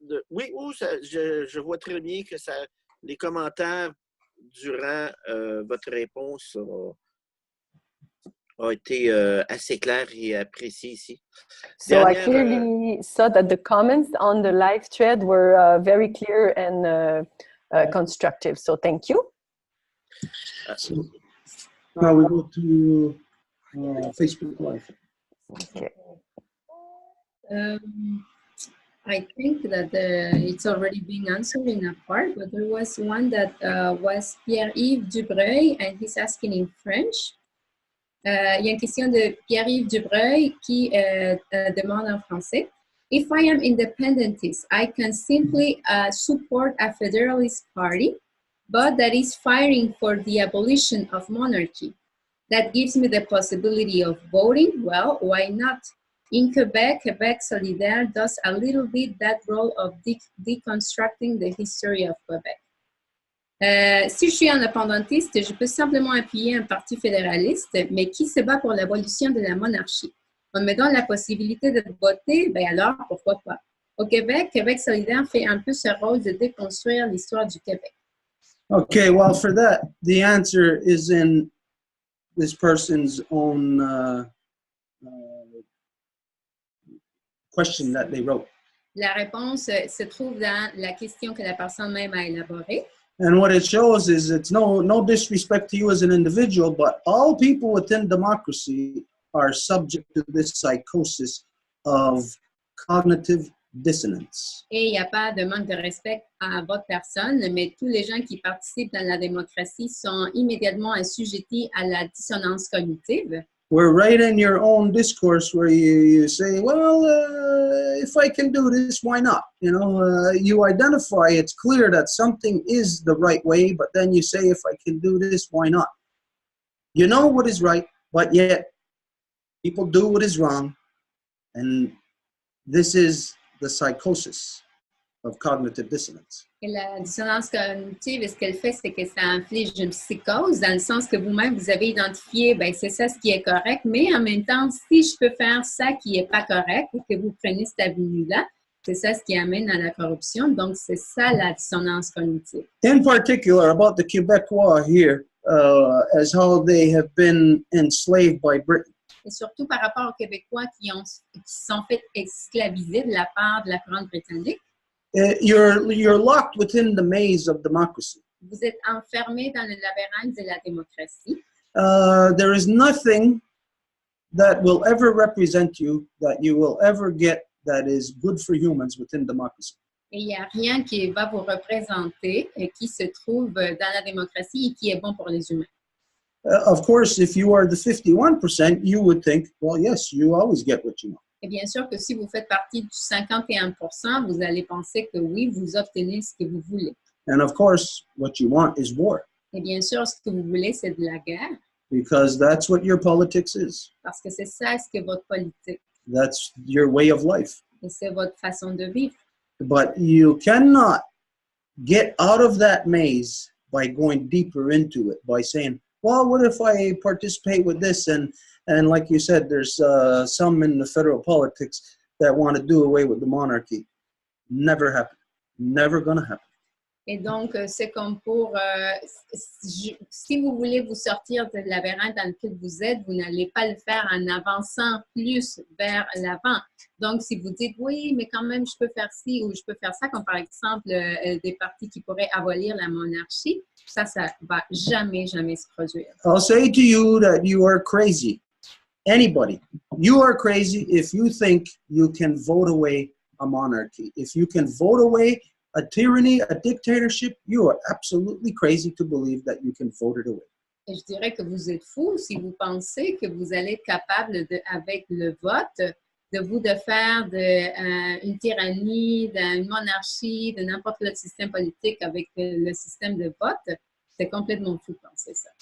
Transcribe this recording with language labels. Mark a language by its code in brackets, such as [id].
[fr] Oui, je vois très bien que les commentaires durant votre réponse ont été assez clairs et appréciés ici. [en] So I clearly saw that the comments on the live thread were very clear and constructive. So thank you. So now we go to Facebook Live. Okay. I think that it's already being answered in a part, but there was one that was Pierre-Yves Dubreuil, and he's asking in French. [fr] Il y a une question de Pierre-Yves Dubreuil qui demande en français. [en] If I am independentist, I can simply support a federalist party, but that is fighting for the abolition of monarchy. That gives me the possibility of voting. Well, why not? In Quebec, Québec Solidaire does a little bit that role of deconstructing the history of Quebec. [fr] Si je suis indépendantiste, je peux simplement appuyer un parti fédéraliste, mais qui se bat pour l'abolition de la monarchie. En me donne la possibilité de voter, ben alors, pourquoi pas? Au Québec, Québec solidaire fait un peu ce rôle de déconstruire l'histoire du Québec. [en] Okay, well, for that, the answer is in this person's own question that they wrote. [fr] La réponse se trouve dans la question que la personne même a élaborée. [en] And what it shows is it's no disrespect to you as an individual, but all people within democracy are subject to this psychosis of cognitive dissonance. [fr] Et il n'y a pas de manque de respect à votre personne, mais tous les gens qui participent dans la démocratie sont immédiatement assujettis à la dissonance cognitive. [en] We're right in your own discourse where you say, well, if I can do this, why not? You know, you identify, it's clear that something is the right way, but then you say, if I can do this, why not? You know what is right, but yet people do what is wrong. And this is the psychosis of cognitive dissonance. [fr] Et la dissonance cognitive, ce qu'elle fait, c'est que ça inflige une psychose, dans le sens que vous-même, vous avez identifié, ben c'est ça ce qui est correct, mais en même temps, si je peux faire ça qui n'est pas correct et que vous prenez cette avenue-là, c'est ça ce qui amène à la corruption. Donc, c'est ça la dissonance cognitive. [en] In particular, about the Quebecois here, as how they have been enslaved by Britain. [fr] Et surtout par rapport aux Québécois qui sont fait esclaviser de la part de la couronne britannique. [en] You're locked within the maze of democracy. [fr] Vous êtes enfermé dans le labyrinthe de la démocratie. [en] There is nothing that will ever represent you, that you will ever get, that is good for humans within democracy. [fr] Et il n'y a rien qui va vous représenter et qui se trouve dans la démocratie et qui est bon pour les humains. [en] Of course, if you are the 51%, you would think, well, yes, you always get what you want. [fr] Et bien sûr que si vous faites partie du 51%, vous allez penser que oui, vous obtenez ce que vous voulez. [en] And of course, what you want is war. [fr] Et bien sûr, ce que vous voulez, c'est de la guerre. [en] Because that's what your politics is. [fr] Parce que c'est ça ce que votre politique. [en] That's your way of life. [fr] Et c'est votre façon de vivre. [en] But you cannot get out of that maze by going deeper into it, by saying, well, what if I participate with this? And like you said, there's some in the federal politics that want to do away with the monarchy. Never happen. Never gonna happen. [fr] Et donc, c'est comme pour, si vous voulez vous sortir de la labyrinthe dans lequel vous êtes, vous n'allez pas le faire en avançant plus vers l'avant. Donc, si vous dites, oui, mais quand même, je peux faire ci ou je peux faire ça, comme par exemple des partis qui pourraient abolir la monarchie, ça va jamais, jamais se produire. [en] I'll say to you that you are crazy. Anybody. You are crazy if you think you can vote away a monarchy. If you can vote away a tyranny, a dictatorship, you are absolutely crazy to believe that you can vote it away. [fr] Et je dirais que vous êtes fou si vous pensez que vous allez être capable, avec le vote, de faire une tyrannie, d'une monarchie, de n'importe quel système politique avec le système de vote. C'est complètement fou de penser ça.